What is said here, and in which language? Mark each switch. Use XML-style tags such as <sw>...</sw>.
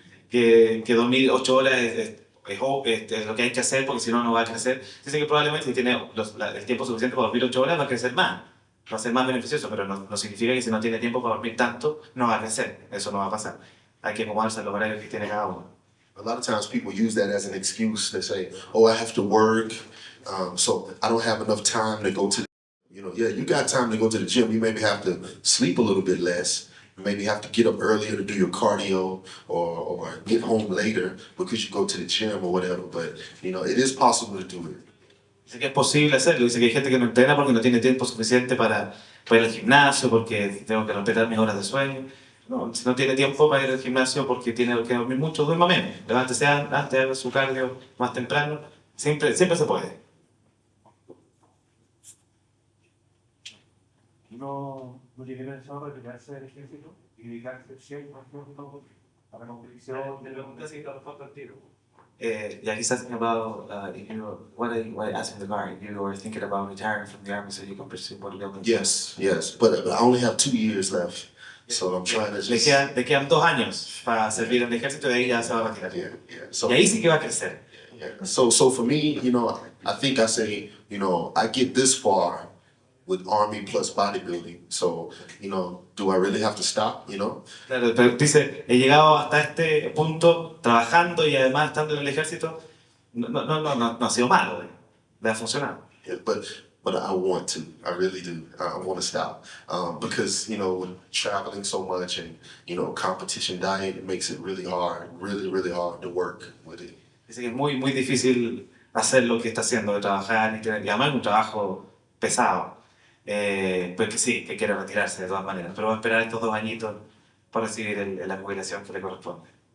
<es>Que dormir 8 horas es lo que hay que hacer porque si no, no va a crecer. Dice que probablemente si tiene el tiempo suficiente para dormir 8 horas va a crecer más. Va a ser más beneficioso, pero no significa que si no tiene tiempo para dormir tanto, no va a crecer. Eso no va a pasar. Hay que acomodarse a los horarios que tiene cada uno.</es> <en>A lot of times people use that as an excuse. They say, oh, I have to work, so I don't have enough time to go to, yeah, you got time to go to the gym. You maybe have to sleep a little bit less. You maybe have to get up earlier to do your cardio or get home later because you go to the gym or whatever. But, it is possible to do it.</en> <es>Dice que es posible hacerlo. Dice que hay gente que no entrena porque no tiene tiempo suficiente para ir al gimnasio, porque tengo que respetar mis horas de sueño. No, si no tiene tiempo para ir al gimnasio porque tiene que dormir mucho, duerma menos. Levántese antes, haga su cardio más temprano. Siempre se puede. No tiene pensado retirarse del ejército y dedicarse 100% a la competición de la preguntas y trabajar al tiro.</es> <en>Yeah, he's asking about what I asked in the car. You were thinking about retiring from the army so you can pursue bodybuilding. Yes, but I only have 2 years left. So I'm trying to just...</en> <es>Le quedan 2 años para servir en el ejército y de ahí ya se va a retirar.</es> <en>Yeah. So,</en> <es>y ahí sí que va a crecer.</es> <en>Yeah. So for me, I think I say, I get this far with Army plus bodybuilding. So, do I really have to stop,</en> <es>Claro, pero dice, he llegado hasta este punto trabajando y además estando en el ejército. No ha sido malo, le ha funcionado.</es> <en>Yeah, but I want to. I really do. I want to stop because with traveling so much and competition diet, it makes it really hard, really hard to work with it.</en> <es>Dice que es muy difícil hacer lo que está haciendo, de trabajar y además es un trabajo pesado. Pues que sí, que quiere retirarse de todas maneras, pero va a esperar estos 2 añitos para recibir la jubilación que le corresponde.</es>